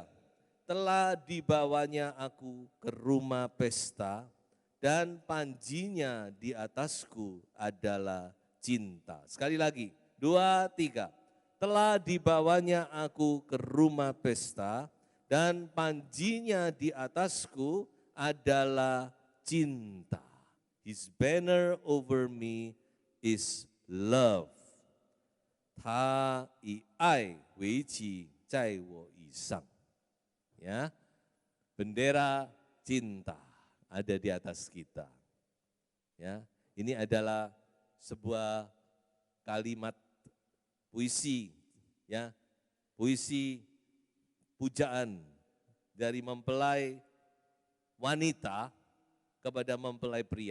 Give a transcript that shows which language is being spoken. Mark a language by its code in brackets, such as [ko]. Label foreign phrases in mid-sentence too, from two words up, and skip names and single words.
[id] Telah dibawanya aku ke rumah pesta dan panjinya di atasku adalah cinta. Sekali lagi, 2, 3. Telah dibawanya aku ke rumah pesta dan panjinya di atasku adalah cinta. [en] His banner over me is love. [zh] 他以爱为旗在我以上. [id] Ya, bendera cinta ada di atas kita. Ya, ini adalah sebuah kalimat puisi, ya, puisi pujaan dari mempelai wanita kepada mempelai pria.